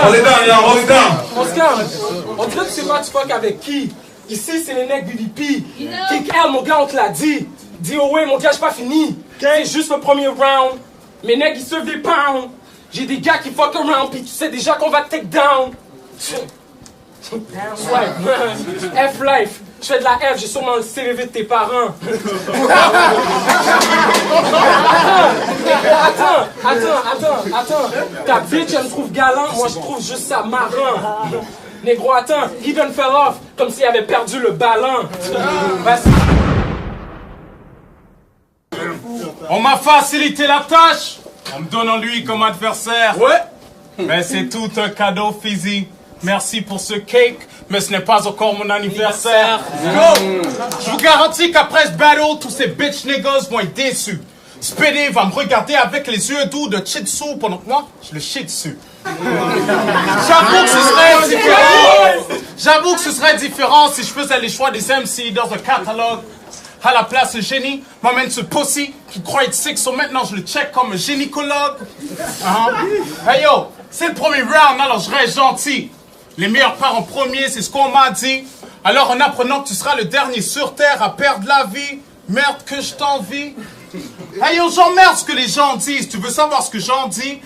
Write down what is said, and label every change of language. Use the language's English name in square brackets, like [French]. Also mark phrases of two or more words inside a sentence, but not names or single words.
[French] On se calme. On dirait que tu sais pas tu fuck avec qui. Ici, c'est les necks BBP. Cake L, mon gars, on te l'a dit. DOA, mon gars, j'ai pas fini. C'est juste le premier round. Mes necks, ils servent des pounds. J'ai des gars qui [English] fuck around, [French] pis tu sais déjà qu'on va te [English] take down. [French] F-Life. Je fais de la F, j'ai sûrement le CVV de tes parents. Attends. Ta bitch, elle me trouve galant, moi je trouve juste ça marrant. Négro, attends, [English] he done fell off, [French] comme s'il avait perdu le ballon. On m'a facilité la tâche en me donnant lui comme adversaire. Ouais. Mais c'est tout un cadeau physique. Merci pour ce cake, mais ce n'est pas encore mon anniversaire. Je vous garantis qu'après ce battle, tous ces [English] bitch niggas [French] vont être déçus. Speedy va me regarder avec les yeux doux de Shih Tzu pendant que moi, je le chie dessus. J'avoue que ce serait différent si je faisais les choix des MC dans un catalogue. À la place, le génie m'emmène ce pussy qui croit être sick, so maintenant je le check comme un gynécologue. [English] Hey yo, [French] c'est le premier round, alors je reste gentil. Les meilleurs partent en premier, c'est ce qu'on m'a dit. Alors en apprenant que tu seras le dernier sur terre à perdre la vie, merde que je t'envie. [English] Hey yo, [French] j'emmerde ce que les gens disent. Tu veux savoir ce que j'en dis?